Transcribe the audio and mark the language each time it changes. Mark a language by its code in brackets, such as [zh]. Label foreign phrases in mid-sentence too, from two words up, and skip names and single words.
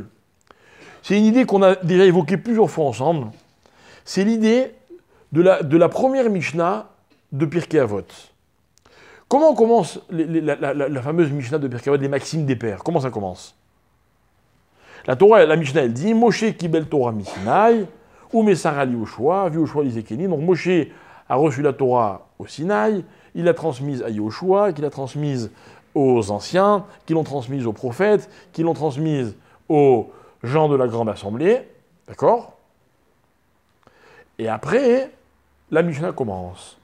[fr] C'est une idée qu'on a déjà évoquée plusieurs fois ensemble. C'est l'idée de la première Mishnah de Pirkei Avot. Comment commence la fameuse Mishnah de Pirkei Avot, les maximes des pères? Comment ça commence? La Torah, la Mishnah, elle dit [he] משה קיבל תורה מסיני ומסרה ליהושע יהושע לזקנים. [fr] Donc Moshe a reçu la Torah au Sinaï, il l'a transmise à Yoshua, qu'il l'a transmise aux anciens, qui l'ont transmise aux prophètes, qui l'ont transmise aux gens de la grande assemblée. D'accord? Et après, la Mishnah commence.